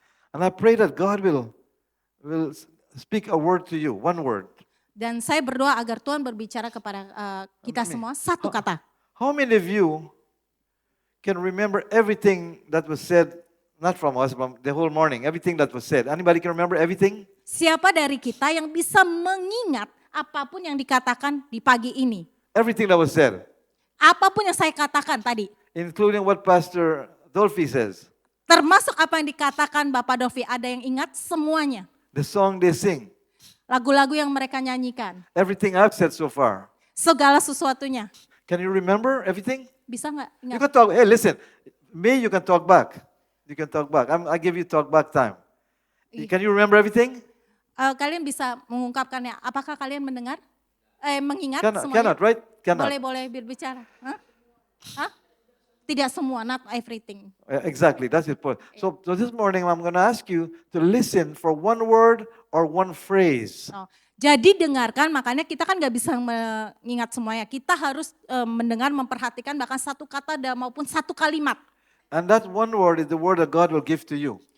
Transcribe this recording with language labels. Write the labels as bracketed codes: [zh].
[en] And I pray that God will speak a word to you, one word. [id] Dan saya berdoa agar Tuhan berbicara kepada kita semua satu kata. [en] How many of you can remember everything that was said, not from us, but the whole morning, everything that was said? Anybody can remember everything? [id] Siapa dari kita yang bisa mengingat apapun yang dikatakan di pagi ini? [en] Everything that was said, [id] Apapun yang saya katakan tadi, [en] including what Pastor Dolphy says. [id] Termasuk apa yang dikatakan Bapak Dovi, ada yang ingat semuanya. [en] The song they sing. [id] Lagu-lagu yang mereka nyanyikan. [en] Everything I've said so far. [id] Segala sesuatunya. [en] Can you remember everything? [id] Bisa nggak [en] You [id] ingat? [en] can talk. Hey, listen. Me, you can talk back. You can talk back. I give you talk back time. Can you remember everything? [id] Kalian bisa mengungkapkannya. Apakah kalian mendengar? Mengingat [en] Cannot, [id] semuanya? [en] cannot, right? Cannot. [id] Boleh berbicara. Hah? Tidak semua, [en] not everything. Exactly, that's the point. So this morning I'm going to ask you to listen for one word or one phrase. [id] Oh, jadi dengarkan, makanya kita kan nggak bisa mengingat semuanya. Kita harus mendengar, memperhatikan bahkan satu kata maupun satu kalimat. [en] And that one word is the word that God will give to you.